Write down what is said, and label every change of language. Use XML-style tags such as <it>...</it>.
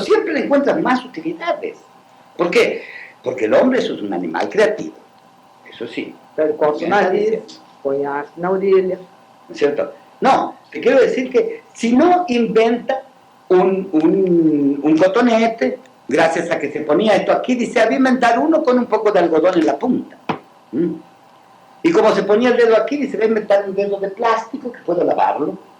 <es>Siempre le encuentras más utilidades. ¿Por qué? Porque el hombre es un animal creativo. Eso sí.</es> <pt>Então ele corta o nariz, põe arte na orelha.</pt> <es>¿No es cierto? No, te quiero decir que si no inventa un cotonete, gracias a que se ponía esto aquí, dice, había inventar uno con un poco de algodón en la punta. ¿Mm? Y como se ponía el dedo aquí, dice, voy a inventar un dedo de plástico que puedo lavarlo.</es>